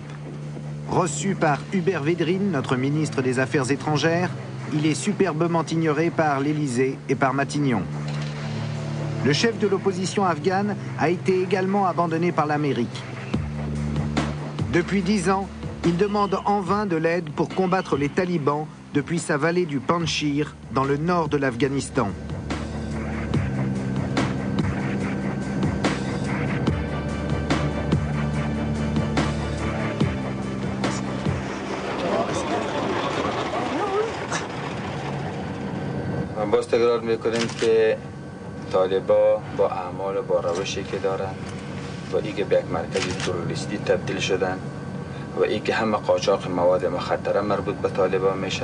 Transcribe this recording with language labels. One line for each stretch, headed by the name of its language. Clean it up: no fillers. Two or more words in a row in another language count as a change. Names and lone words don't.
French: Reçu par Hubert Védrine, notre ministre des Affaires étrangères, il est superbement ignoré par l'Élysée et par Matignon. Le chef de l'opposition afghane a été également abandonné par l'Amérique. Depuis 10 ans, il demande en vain de l'aide pour combattre les talibans depuis sa vallée du Panjshir, dans le nord de l'Afghanistan.
Persian: باز تکرار میکنیم که طالبا با اعمال و با روشی که دارن و اینکه به یک مرکز تروریستی تبدیل شدن و اینکه همه قاچاق مواد مخدره مربوط به طالبان میشه.